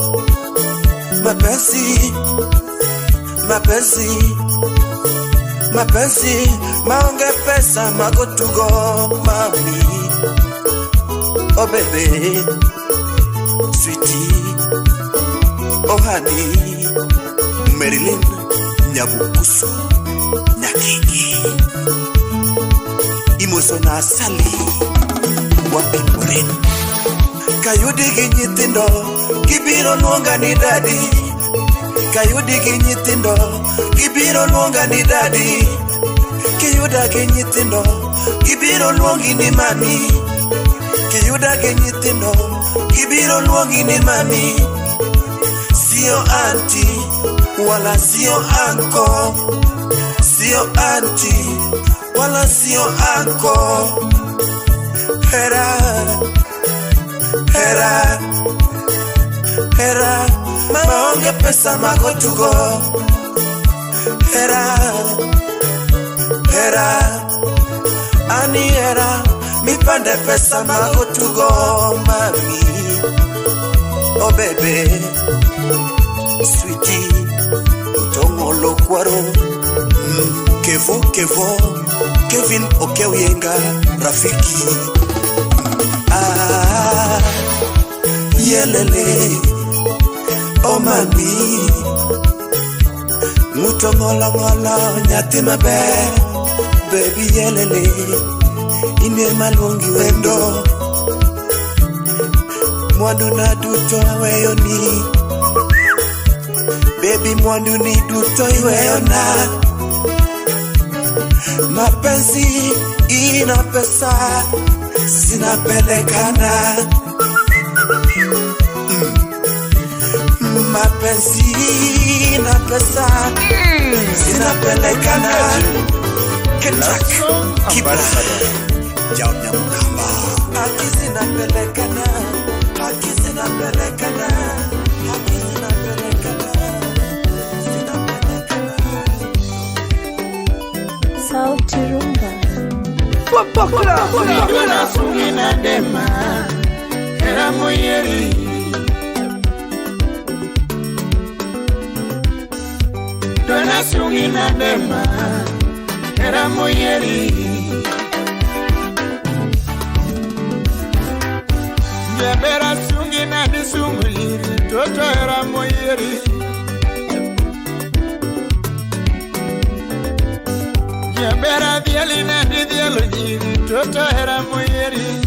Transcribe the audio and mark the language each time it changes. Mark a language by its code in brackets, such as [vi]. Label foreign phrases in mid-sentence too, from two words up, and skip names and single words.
[sw] Mapenzi Mapenzi Mapenzi [luo] Maonge pesa Mago tugo Mami [en] Oh baby Sweetie Oh honey [luo] Marilyn Nyabukuso Nyakiki Imoso na asali Wapi moren Kayudi gi nyithindo Kibiro luonga ni daddy Kayudi gi nyithindo Kibiro luonga ni daddy Kiyuda gi nyithindo Kibiro luongi ni mami Kiyuda gi nyithindo Kibiro luongi ni mami [sw] Sio auntie Wala sio uncle Sio auntie Wala sio uncle [luo] Hera Hera Hera Maonge pesa mago tugo Hera Hera Ani hera Mipande pesa mago tugo Mami [en] Oh baby [luo] Sweetie Utongo lo kwaro Kevo Kevin Okewienga Rafiki Yelele Oh mami Mutongola Nyati mabe Baby yelele Inema lungi wendo Mwandu na duto aweyo ni Baby mwandu ni duto iweyo na [sw] Mapenzi ina pesa Zinapelekana Mapenzi ina pesa Zinapelekana Kentak Kibra Jaunya mukamba Haki zinapelekana Haki zinapelekana Haki zinapelekana Sauti rumba [luo] Dona sungi na dema Era moyeri Dona sungi na dema Era moyeri Jabera sungi na disunguliri Toto era moyeri Jabera diali na dialo jiri Toto era moyeri